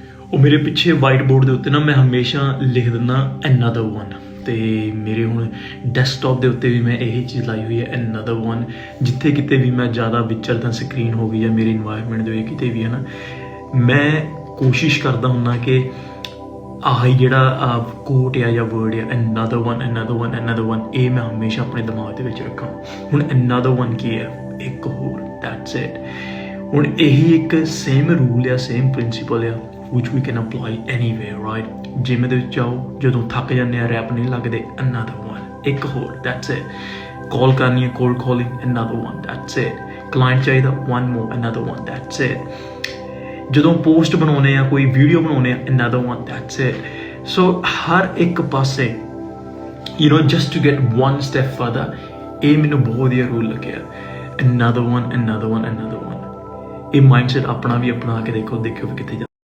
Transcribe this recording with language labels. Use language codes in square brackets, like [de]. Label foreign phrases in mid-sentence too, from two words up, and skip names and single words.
[pa] ਉਹ ਮੇਰੇ ਪਿੱਛੇ ਵਾਈਟ ਬੋਰਡ ਦੇ ਉੱਤੇ ਨਾ ਮੈਂ ਹਮੇਸ਼ਾ ਲਿਖ ਦਿੰਦਾ [en] another one, [pa] ਤੇ ਮੇਰੇ ਹੁਣ ਡੈਸਕਟਾਪ ਦੇ ਉੱਤੇ ਵੀ ਮੈਂ ਇਹੀ ਚੀਜ਼ ਲਾਈ ਹੋਈ ਹੈ [en] another one। [pa] ਜਿੱਥੇ ਕਿਤੇ ਵੀ ਮੈਂ ਜ਼ਿਆਦਾ ਵਿਚਰਦਾ, ਸਕਰੀਨ ਹੋ ਗਈ ਜਾਂ ਮੇਰੀ ਇਨਵਾਇਰਮੈਂਟ ਦੇ ਵਿੱਚ ਕਿਤੇ ਵੀ ਹੈ ਨਾ, ਮੈਂ ਕੋਸ਼ਿਸ਼ ਕਰਦਾ ਹੁੰਦਾ ਕਿ ਆਹੀ ਜਿਹੜਾ ਕੋਟ ਆ ਜਾਂ ਵਰਡ ਆ [en] another one another one another one, [pa] ਇਹ ਮੈਂ ਹਮੇਸ਼ਾ ਆਪਣੇ ਦਿਮਾਗ ਦੇ ਵਿੱਚ ਰੱਖਾਂ। ਹੁਣ [en] another one [pa] ਕੀ ਹੈ? ਇੱਕ ਹੋਰ, [en] that's it। [pa] ਹੁਣ ਇਹੀ ਇੱਕ [en] same rule [pa] ਆ, [en] same principle [pa] ਆ [en] which we can apply anywhere, right? [pa] ਜਿਮ ਦੇ ਵਿੱਚ ਜਾਓ, ਜਦੋਂ ਥੱਕ ਜਾਂਦੇ ਆ, ਰੈਪ ਨਹੀਂ ਲੱਗਦੇ, [en] another one, [pa] ਇੱਕ ਹੋਰ, [en] that's it। [pa] ਕਾਲ ਕਰਨੀ ਹੈ, [en] cold calling, another one, that's it। [pa] ਕਲਾਇੰਟ ਚਾਹੀਦਾ, [en] one more, another one, that's it। [pa] ਜਦੋਂ ਪੋਸਟ ਬਣਾਉਣੇ ਆ, ਕੋਈ ਵੀਡੀਓ ਬਣਾਉਣੇ ਆ, [en] another one, that's it। [pa] ਸੋ ਹਰ ਇੱਕ ਪਾਸੇ [en] just to get one step further, [pa] ਇਹ ਮੈਨੂੰ ਬਹੁਤ ਵਧੀਆ ਰੂਲ ਲੱਗਿਆ, [en] another one another one another one। [pa] ਇਹ ਮਾਈਂਡਸੈਟ ਆਪਣਾ ਵੀ ਅਪਣਾ ਕੇ ਦੇਖੋ ਵੀ ਕਿੱਥੇ